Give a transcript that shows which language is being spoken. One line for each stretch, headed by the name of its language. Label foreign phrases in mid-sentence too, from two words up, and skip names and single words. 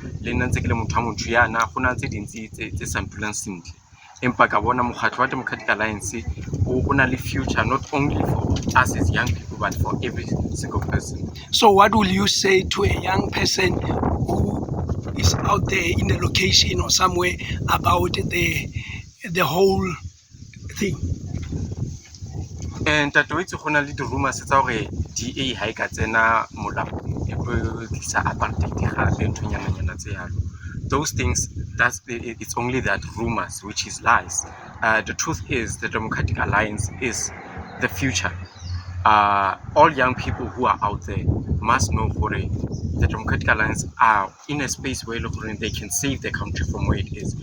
English: Democratic Alliance future not only for us as young people but for every single person. So what will you say to a young person who is out there in the location or somewhere about the whole thing? And that way
Southern Sotho: to le di rumors tsa hore DA ha e ka tsena molaong e go tlisa apartheid gape ntonyana tse yalo.
English: Those things, it's only that rumors, which is lies. The truth is the Democratic Alliance is the future. All young people who are out there must know the Democratic Alliance are in a space where they can save their country from where it is.